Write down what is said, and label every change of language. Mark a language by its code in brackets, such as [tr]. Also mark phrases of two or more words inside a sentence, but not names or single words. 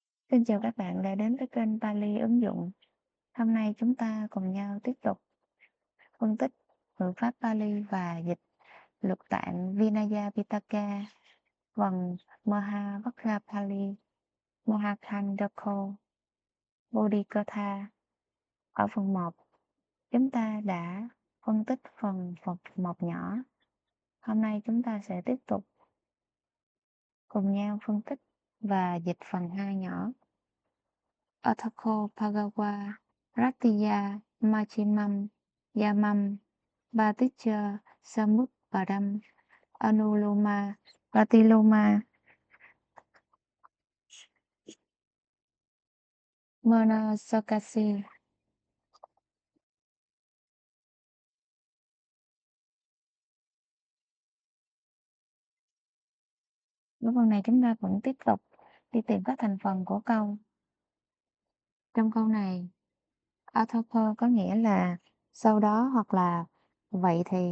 [vi] Xin chào các bạn đã đến với kênh Pali ứng dụng. Hôm nay chúng ta cùng nhau tiếp tục phân tích ngữ pháp Pali và dịch lục tạng Vinaya Pitaka phần Mahavakra Pali, Mahakhandako, Bodhikatha. Ở phần 1, chúng ta đã phân tích phần Phật một nhỏ. Hôm nay chúng ta sẽ tiếp tục cùng nhau phân tích và dịch phần 2 nhỏ. [pi] Athako Bhagawa Ratiya Machimam Yamam Bhaticca Samutpadam Anuloma Pratiloma Manasakasi. [vi] Ở phần này chúng ta vẫn tiếp tục đi tìm các thành phần của câu. Trong câu này, Athako có nghĩa là sau đó hoặc là vậy thì.